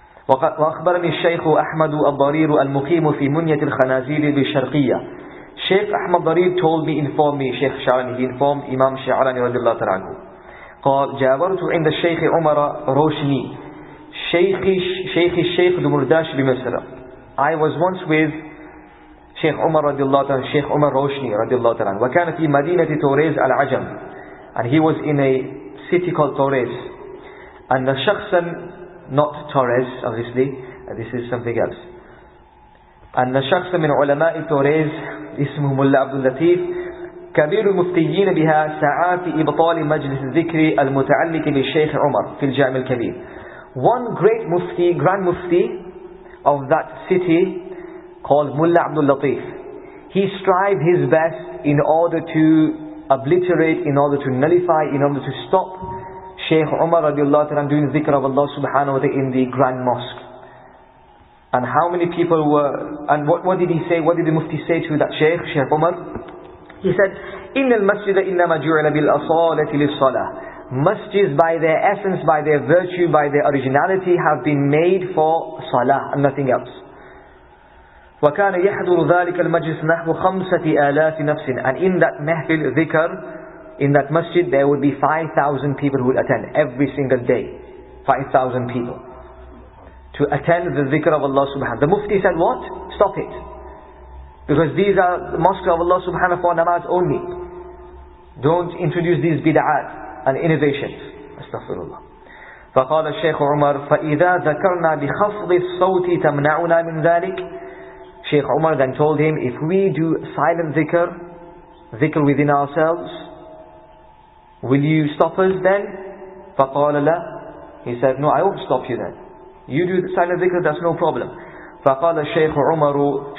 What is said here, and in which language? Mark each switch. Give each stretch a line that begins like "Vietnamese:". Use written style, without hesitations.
Arabic: وأخبرني الشيخ أحمد الضرير المقيم في منية الخنازير بالشرقية.
English: Sheikh Ahmad Darir informed me, Sheikh Sha'rani, he informed Imam Sha'rani
Arabic: رضي الله تعالى عنه. قال جاورت عند الشيخ عمر روشني شيخ الشيخ دمرداش بمصر.
English: I was once with Sheikh Umar
Arabic: رضي الله تعالى عنه,
English: Sheikh Umar Roshni
Arabic: رضي الله تعالى عنه. وكان في مدينة توريز العجم,
English: and he was in a city called Torres. And the shakhsan, not Torres, obviously, this is something else.
Arabic: أن شخص من علماء توريز اسمه ملا عبد اللطيف كبير المفتيين بها ساعات إبطال مجلس الذكر المتعلق بالشيخ عمر في الجامع الكبير.
English: One great mufti, grand mufti of that city called Mulla Abdul Latif, he strived his best in order to obliterate, in order to nullify, in order to stop Shaykh Umar radiallahu ta'ala doing dhikr of Allah subhanahu wa ta'ala in the Grand Mosque. And how many people were, and what did he say, what did the Mufti say to that Shaykh Umar? He said,
Arabic: إِنَّ الْمَسْجِدَ إِنَّمَا جُعِلَ بِالْأَصَالَةِ لِلصَّلَاةِ.
English: Masjids by their essence, by their virtue, by their originality have been made for salah and nothing else.
Arabic: وَكَانَ يَحْضُرُ ذَلِكَ الْمَجْلِسِ نَحْوُ 5,000 نَفْسٍ.
English: And in that mahfil dhikr, in that masjid, there would be 5,000 people who would attend every single day. 5,000 people. To attend the dhikr of Allah subhanahu wa ta'ala. The Mufti said, what? Stop it. Because these are the mosques of Allah subhanahu wa ta'ala for namaz only. Don't introduce these bid'at and innovations. Astaghfirullah.
Arabic: فقال الشيخ عمر فإذا ذكرنا بخفض الصوت تمنعنا من ذلك.
English: Shaykh Umar then told him, if we do silent dhikr within ourselves, will you stop us then?
Arabic: فقال لا.
English: He said, no, I won't stop you then. You do the silent dhikr, that's no problem.
Arabic: فقال الشيخ عمر.